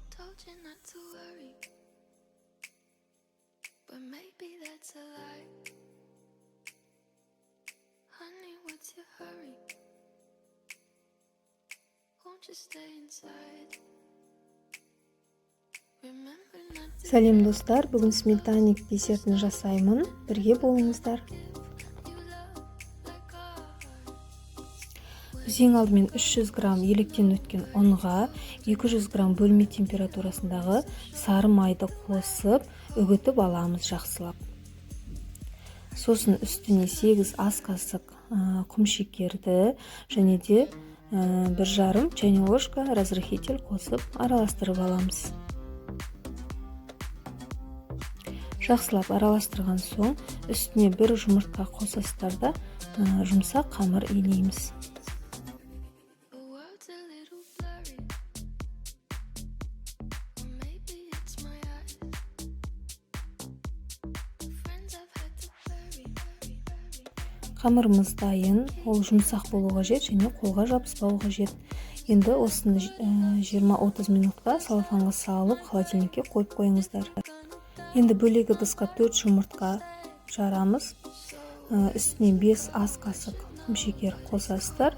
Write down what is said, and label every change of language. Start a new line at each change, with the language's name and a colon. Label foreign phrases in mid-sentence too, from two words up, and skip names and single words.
English: told you not to worry, but maybe that's a lie. Honey, what's your hurry? Won't you stay inside? Remember not to
Kazakh: Сәлем достар, бүгін сметанник десертін жасаймын. Бірге болыңыздар. Біз ең алдымен 300 грамм електен өткен ұнға 200 грамм бөлме температурасындағы сары майды қосып, үгітіп аламыз жақсылап. Сосын үстіне 8 ас қасық құмшекерді және де 1,5
Russian: чайный ложка разрыхитель
Kazakh: қосып араластырып аламыз. Жақсылап араластырған соң, үстіне 1 жұмыртқа қосасыздар да жұмсақ қамыр илейміз.
English: The world's a little blurry, or maybe it's my eyes. Friends I've had to bury.
Kazakh: Қамырымыз дайын, ол жұмсақ болу қажет және қолға жабыспау қажет. Енді осыны 20-30 минутқа салфанға салып, холодильникке қойып қойыңыздар. Енді бөлек ыдысқа 4 жұмыртқа жарамыз. Үстіне 5 ас қасық құмшекер қосасыздар.